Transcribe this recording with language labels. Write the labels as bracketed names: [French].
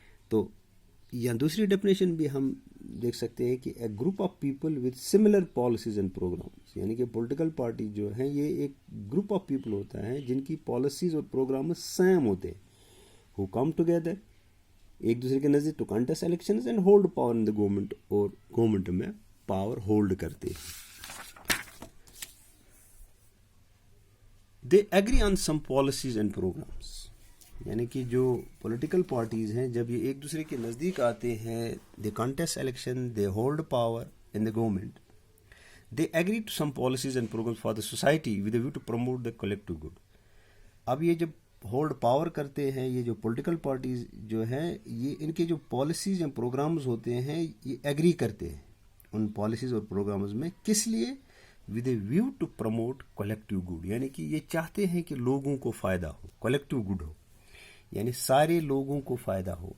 [Urdu] تو یا دوسری ڈیفینیشن بھی ہم دیکھ سکتے ہیں کہ [English] a group of people with similar policies and programmes, [Urdu] یعنی کہ پولیٹیکل پارٹی جو ہیں یہ ایک گروپ آف پیپل ہوتا ہے جن کی پالیسیز اور پروگرامز سیم ہوتے ہیں، [English] who come together [Urdu] ایک دوسرے کے نزدیک [English] to contest elections and hold power in the government, [Urdu] اور گورنمنٹ میں پاور ہولڈ کرتے ہیں. [English] they agree on some policies and programmes, [Urdu] یعنی کہ جو پولیٹیکل پارٹیز ہیں جب یہ ایک دوسرے کے نزدیک آتے ہیں، [English] They contest election, they hold power in the government, they agree to some policies and programmes for the society with a view to promote the collective good. [Urdu] اب یہ جب ہولڈ پاور کرتے ہیں، یہ جو پولیٹیکل پارٹیز جو ہیں یہ ان کے جو پالیسیز یا پروگرامز ہوتے ہیں یہ ایگری کرتے ہیں ان پالیسیز اور پروگرامز میں. کس لیے؟ [English] with a view to promote collective good, [Urdu] یعنی کہ یہ چاہتے ہیں کہ لوگوں کو فائدہ ہو، کلیکٹیو گڈ ہو، یعنی سارے لوگوں کو فائدہ ہو.